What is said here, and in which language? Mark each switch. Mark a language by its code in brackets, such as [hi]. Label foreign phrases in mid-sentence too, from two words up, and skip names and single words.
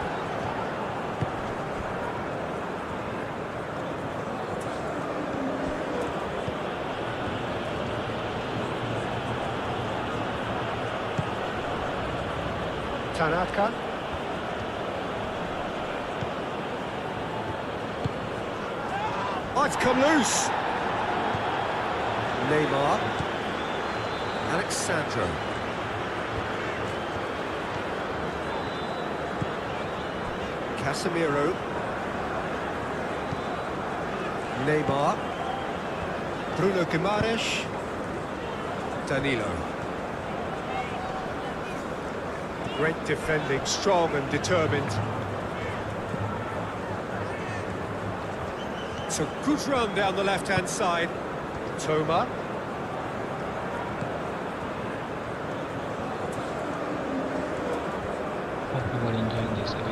[en] Tanaka. Oh, it's come loose. Neymar. Alexandro. Casemiro. Neymar. Bruno Guimaraes. Danilo. Great defending, strong and determined. It's a good run down the left-hand side. Toma. Hope you are enjoying this epic.